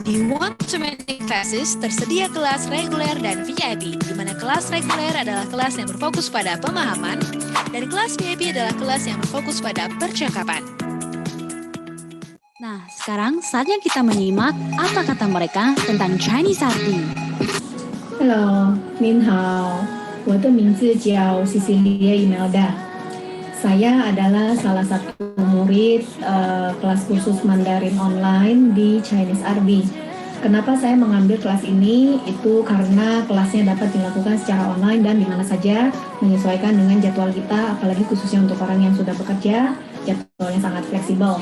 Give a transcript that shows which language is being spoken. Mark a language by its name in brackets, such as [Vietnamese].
[Indonesian] Di one-to-many classes tersedia kelas reguler dan VIP, di mana kelas reguler adalah kelas yang berfokus pada pemahaman, dan kelas VIP adalah kelas yang berfokus pada percakapan. Nah, sekarang saatnya kita menyimak apa kata mereka tentang Chinese RD. [Chinese] Hello, 您好，我的名字叫 Cecilia Imelda. [Indonesian] Saya adalah salah satu murid kelas khusus Mandarin online di Chinese RD. Kenapa saya mengambil kelas ini? Itu karena kelasnya dapat dilakukan secara online dan di mana saja, menyesuaikan dengan jadwal kita, apalagi khususnya untuk orang yang sudah bekerja, jadwalnya sangat fleksibel.